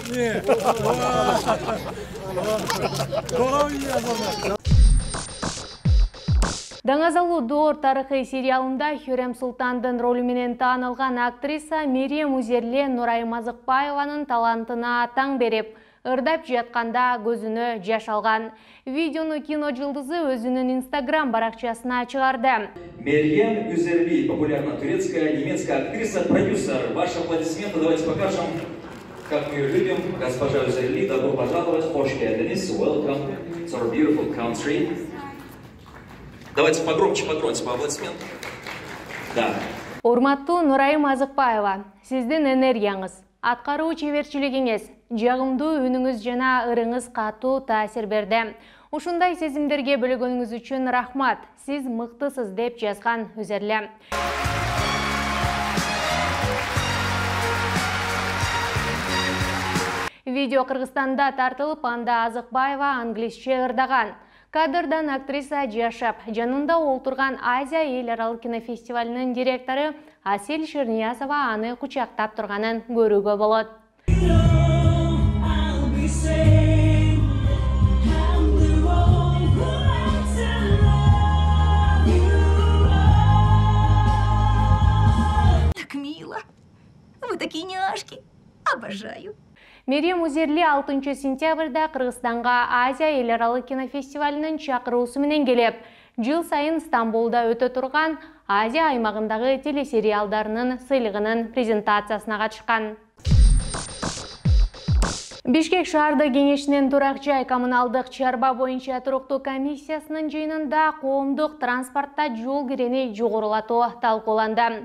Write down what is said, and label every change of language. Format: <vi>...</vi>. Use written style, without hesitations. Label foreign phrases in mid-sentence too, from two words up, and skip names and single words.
<ky>Даңазалуу Доор тарыхый сериалында Хюрем Султандын ролу менен таанылган актриса Мэрия Музерли Нурайым Азыкбаеванын талантына таң берип, ырдап жатканда көзүнө жаш алган. Видеону кино жылдызы өзүнүн Инстаграм баракчасына чыгарды.</ky> <ru>Мерьем Юзерли, популярная турецкая, немецкая актриса, продюсер. Ваши аплодисменты давайте покажем, как мы ее любим. Госпожа Юзерли, добро пожаловать.</ru> <tr>Hoş geldiniz.</tr> <en>Welcome to our beautiful country.</en> <ru>Давайте погромче по аплодисментам. Да.</ru> <ky>Урматтуу Нурайым Азыкбаева, сиздин энергияңыз, аткаруу чеберчилигиңиз, жагымдуу үнүңүз жана ырыңыз катуу таасир берди. Ушундай сезимдерге бөлөгөнүңүз үчүн рахмат. Сиз мыктысыз деп жазган Үзерле. Видео Кыргызстанда тартылып, анда Азыкбаева англисче ырдаган. Кадрдан актриса жашап, жанында олтурган Азия эл аралык кинофестивалынын директору Асель Шерниязова аны кучактап турганын көрүүгө болот.</ky> <ru>Так мило. Вы такие няшки. Обожаю.</ru> <ky>Мэрия Музерли 6 сентябрда Кыргызстанга Азия эл аралык кинофестивалынын чакыруусу менен келип, жыл сайын Стамбулда өтө турган Азия аймагындагы телесериалдарынын сыйлыгынын презентациясына катышкан. Бишкек шаардык кеңешинин турак жай коммуналдык чарба боюнча туруктуу комиссиясынын жыйынында коомдук транспортто жол кирени жогорулатуу талкууланды.</ky>